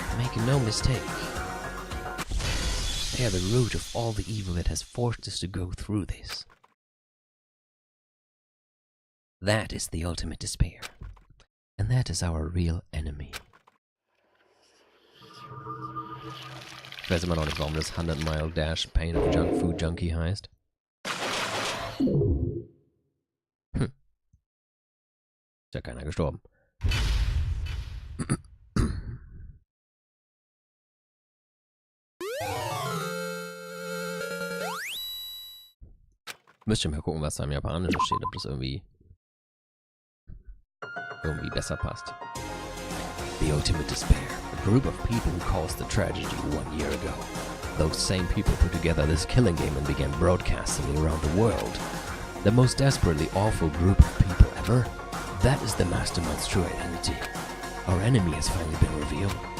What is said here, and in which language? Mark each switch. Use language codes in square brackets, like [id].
[en] Make no mistake. They are the root of all the evil that has forced us to go through this. That is the ultimate despair. And that is our real enemy. [de] Ich weiß immer noch nicht, warum das 100-Mile Dash Pain of Junk Food Junkie heißt. Ist ja keiner gestorben. Müsst ihr mal gucken, was da im Japanischen steht, ob das irgendwie besser passt. [en] The ultimate despair. A group of people who caused the tragedy 1 year ago. Those same people put together this killing game and began broadcasting it around the world. The most desperately awful group of people ever. That is the mastermind's true identity. Our enemy has finally been revealed.